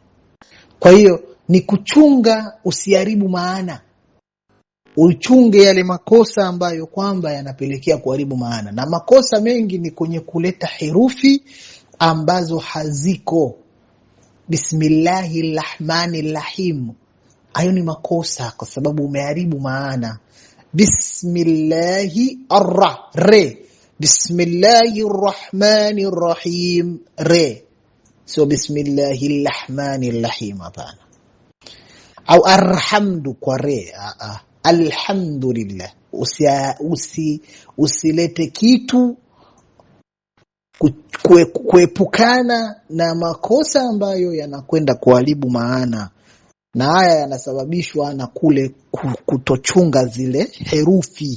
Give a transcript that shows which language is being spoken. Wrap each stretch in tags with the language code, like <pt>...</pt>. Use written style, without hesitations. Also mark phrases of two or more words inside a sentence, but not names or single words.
<sw>Kwa hiyo ni kuchunga usiharibu maana, uchunge yale makosa ambayo kwamba yanapelekea kuharibu maana. Na makosa mengi ni kwenye kuleta herufi ambazo haziko. Bismillahirrahmanirrahim, hayo ni makosa kwa sababu umeharibu maana. Bismillahirrahmanirrahim, bismillahirrahmanirrahim, re, so bismillahirrahmanirrahim hapana. Au arhamdu kwa re, alhamdulillah. Usilete kitu kuepukana na makosa ambayo yanakwenda kuharibu maana, na haya yanasababishwa na kule kutochunga zile herufi.</sw>